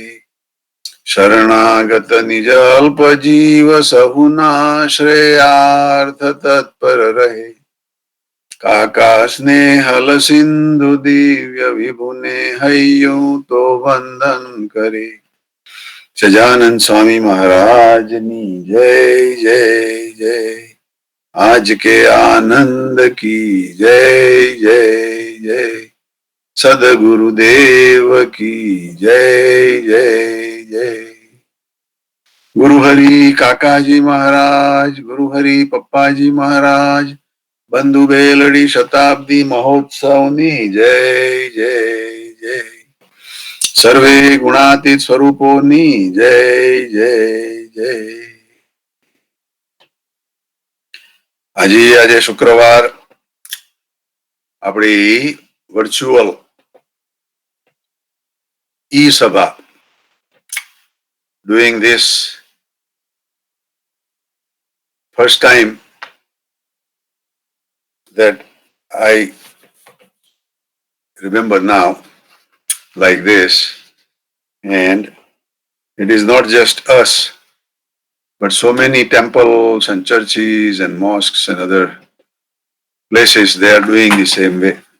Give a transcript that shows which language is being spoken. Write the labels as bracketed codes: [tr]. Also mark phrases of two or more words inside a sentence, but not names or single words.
[gu] શરણાગત નિજ અલ્પ જીવ સહુના શ્રેયાર્થ તત્પર રહે, કાકા સ્નેહલ સિંધુ દિવ્ય વિભુને હૈયું તો વંદન કરે. સજાનંદ સ્વામી મહારાજની જય જય જય. [hi] आज के आनंद की जय जय जय. सदगुरुदेव की जय जय जय. गुरुहरि काकाजी महाराज, गुरुहरि पप्पाजी महाराज, [gu] બંધુ બેલડી શતાબ્દી મહોત્સવની જય જય જય. સર્વે ગુણાતીત સ્વરૂપોની જય જય જય. આજે શુક્રવાર આપણી વર્ચ્યુઅલ ઈ સભા [en] doing this first time that I remember now like this, and it is not just us, but so many temples and churches and mosques and other places, they are doing the same way.